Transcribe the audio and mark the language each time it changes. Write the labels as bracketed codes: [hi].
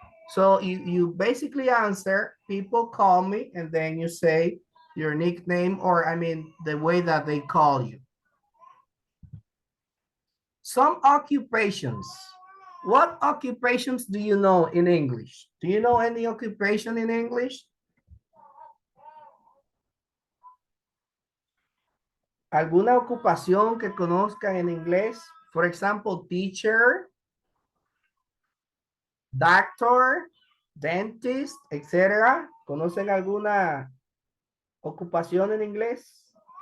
[en] So you basically answer, people call me, and then you say your nickname, or I mean, the way that they call you. Some occupations. What occupations do you know in English? Do you know any occupation in English? [es] ¿Alguna ocupación que conozcan en inglés? [en] For example, teacher, doctor, dentist, etc. [es] ¿Conocen alguna ocupación en inglés?